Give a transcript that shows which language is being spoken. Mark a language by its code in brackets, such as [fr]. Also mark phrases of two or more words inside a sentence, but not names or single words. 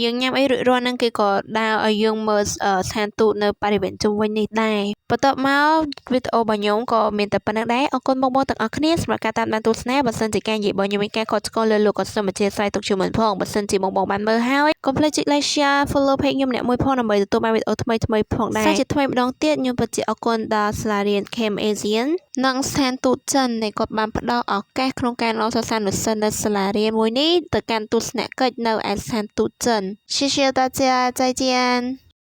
[km] យើងញ៉ាំអីរួចរាល់ហ្នឹងគេក៏ដើរឲ្យយើងមើលស្ថានទូតនៅបរិវេណជុំវិញនេះដែរបន្ទាប់មកវីដេអូរបស់ខ្ញុំក៏មានតែប៉ុណ្្នឹងដែរអ រគុណបងទាំងអស់គ្នាសម្រាប់ការតាមដានទស្សនាបើសិនជាការនិយាយរបស់ខ្ញុំមានការខុសឆ្គងលើលោកក៏សូមអធិស្ឋានទុកជាមុនផងបើសិនជាបងបានមើលហើយកុំភ្លេចចុច [en] like share follow page [km] ខ្ញុំអ្នកមួយផងដើម្បីទទួលបានវីដេអូថ្មីផងដែរសាជាថ្មីម្ដងទៀតខ្ញុំពិតជាអរគុណដល់សាលារៀន Camp Asian និងស្ថានទូតចិនដែលគាត់បានផ្ដល់ឱកាសក្នុងការនាំសិស្សានុសិស្សនៅសាលារៀនមួយនេះទៅកាន់ទស្សនកិច្ចនៅឯស្ថានទូតចិន [zh] 谢谢大家再见